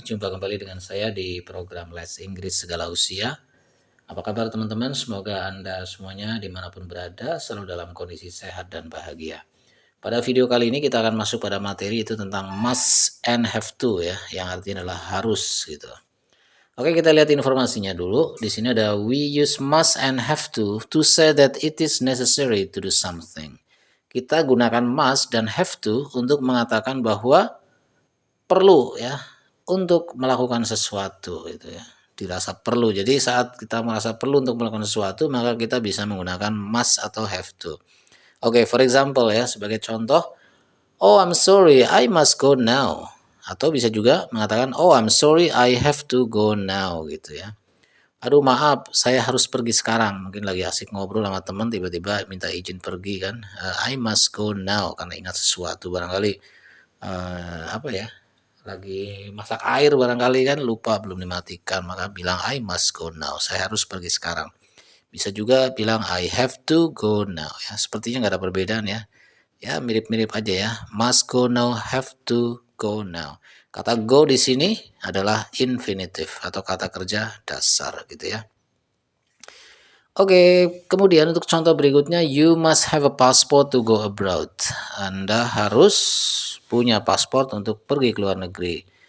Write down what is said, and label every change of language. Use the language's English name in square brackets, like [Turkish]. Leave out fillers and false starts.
[Indonesian] Jumpa kembali dengan saya di program Les Inggris Segala Usia. Apa kabar teman-teman? Semoga Anda semuanya dimanapun berada selalu dalam kondisi sehat dan bahagia. Pada video kali ini kita akan masuk pada materi itu tentang must and have to ya, yang artinya adalah harus gitu. Oke, kita lihat informasinya dulu. Di sini ada [English] we use must and have to say that it is necessary to do something. [Indonesian] Kita gunakan must dan have to untuk mengatakan bahwa perlu ya untuk melakukan sesuatu gitu ya. Dirasa perlu. Jadi saat kita merasa perlu untuk melakukan sesuatu, maka kita bisa menggunakan must atau have to. [English] Oke, for example ya, [Indonesian] sebagai contoh, [English] oh I'm sorry, I must go now. [Indonesian] Atau bisa juga mengatakan, [English] oh I'm sorry, I have to go now gitu ya. [Indonesian] Aduh maaf, saya harus pergi sekarang. Mungkin lagi asik ngobrol sama teman, tiba-tiba minta izin pergi kan. [English] I must go now [Indonesian] karena ingat sesuatu barangkali apa ya? Lagi masak air barangkali kan lupa belum dimatikan maka bilang [English] I must go now. [Indonesian] Saya harus pergi sekarang. Bisa juga bilang [English] I have to go now [Indonesian] ya. Sepertinya nggak ada perbedaan ya. Ya mirip-mirip aja ya. [English] Must go now, have to go now. [Indonesian] Kata go di sini adalah infinitive atau kata kerja dasar gitu ya. Oke, kemudian untuk contoh berikutnya, [English] you must have a passport to go abroad. [Indonesian] Anda harus punya paspor untuk pergi ke luar negeri.